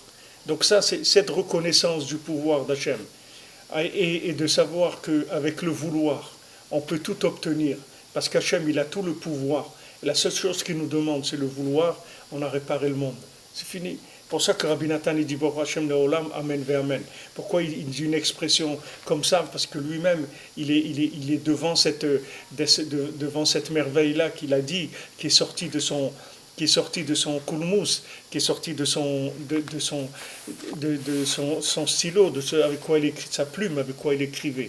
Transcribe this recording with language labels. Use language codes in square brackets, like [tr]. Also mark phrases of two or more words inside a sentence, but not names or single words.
[fr] Donc ça, c'est cette reconnaissance du pouvoir d'Hachem. Et de savoir qu'avec le vouloir, on peut tout obtenir. Parce qu'Hachem, il a tout le pouvoir. Et la seule chose qu'il nous demande, c'est le vouloir. On a réparé le monde. C'est fini. Pour ça que Rabbi Nathan, il dit « [he] ברוך השם לעולם אמן ואמן ». [fr] Pourquoi il dit une expression comme ça? Parce que lui-même, il est devant cette merveille-là qu'il a dit, qui est sortie de son kulmus, qui est sortie de son stylo, avec quoi il écrit, sa plume, avec quoi il écrivait.